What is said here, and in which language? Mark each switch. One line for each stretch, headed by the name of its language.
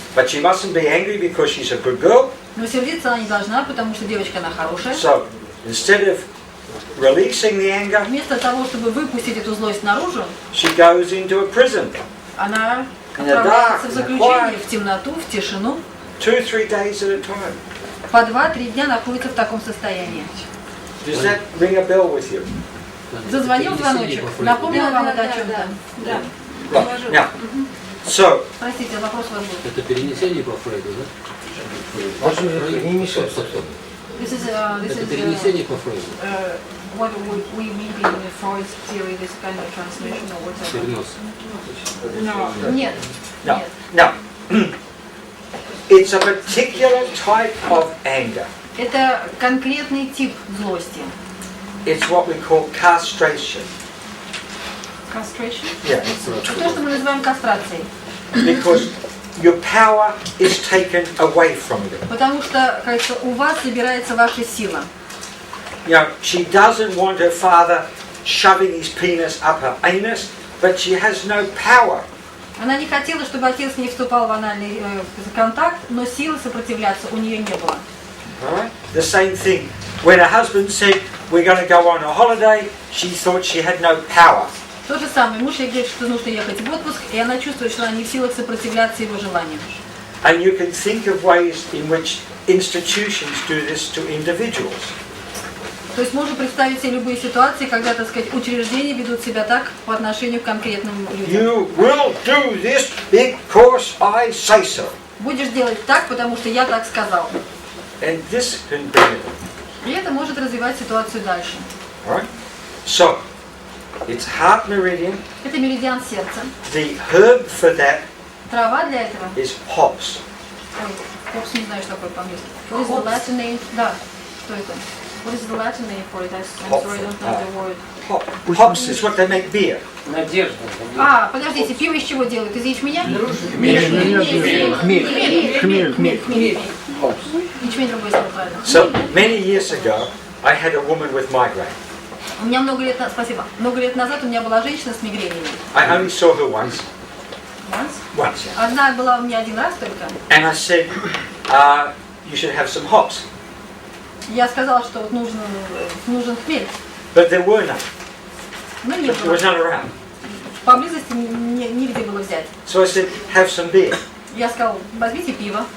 English: but she mustn't be angry because she's a good girl.
Russian: Но сердиться она не должна, потому что девочка она хорошая.
English: So instead of releasing the anger,
Russian: Вместо того, чтобы выпустить эту злость наружу,
English: she goes into a prison.
Russian: она отправляется в заключение, в темноту, в тишину.
English: 2-3 days at a time.
Russian: По 2-3 дня находится в таком состоянии.
English: Does that ring a bell with you?
Russian: Зазвонил звоночек, напомнил вам это о чем-то? Да.
English: Right. Now, so
Russian: Простите, вопрос у вас был. Это перенесение по Фрейду, да?
English: This is
Russian: Это перенесение по Фрейду.
English: what we mean in Freud's theory, this kind of transmission or whatever.
Russian: Перенос.
English: No.
Russian: Нет.
English: no,
Russian: Нет.
English: no. It's a particular type of anger.
Russian: Это конкретный тип злости.
English: It's what we call castration. Castration? Yeah.
Russian: То, что мы называем кастрацией.
English: Because your power is taken away from you.
Russian: Потому что, кажется, у вас забирается ваша сила.
English: You know, she doesn't want her father shoving his penis up her anus, but she has no power.
Russian: Она не хотела, чтобы отец не вступал в анальный контакт, но силы сопротивляться у нее не было.
English: Right? The same thing. When her husband said, we're going to go on a holiday, she thought she had no power.
Russian: То же самое. Муж ей говорит, что нужно ехать в отпуск, и она чувствует, что она не в силах сопротивляться его желаниям.
English: And you can think of ways in which institutions do this to individuals.
Russian: То есть можно представить себе любые ситуации, когда, так сказать, учреждения ведут себя так по отношению к конкретным людям.
English: You will do this because I say so.
Russian: Будешь делать так, потому что я так сказал.
English: And this can benefit.
Russian: И это может развивать ситуацию дальше.
English: All right? So, it's heart meridian.
Russian: Это меридиан сердца.
English: The herb for that
Russian: Трава для этого.
English: is hops.
Russian: Ой, попс, не знаю, что такое по-английски.
English: What is the Latin name?
Russian: Да, что это?
English: What is the Latin name for it? I'm sorry, I don't know the word. Hops is what they make beer.
Russian: Надежда. А, подождите, пиво из чего делают? Из ячменя? Хмель. Ячмень другой слово, правильно.
English: So, many years ago, I had a woman with migraine.
Russian: У меня много лет назад у меня была женщина с мигренями.
English: I only saw her once. Once, yeah.
Russian: Одна была у меня один раз только.
English: And I said, you should have some hops.
Russian: Я сказала, что вот нужен хмель.
English: But there were none.
Russian: Но не
English: There
Russian: было.
English: was none around.
Russian: Поблизости нигде было взять.
English: So I said, have some beer.
Russian: Я сказала, возьмите пиво.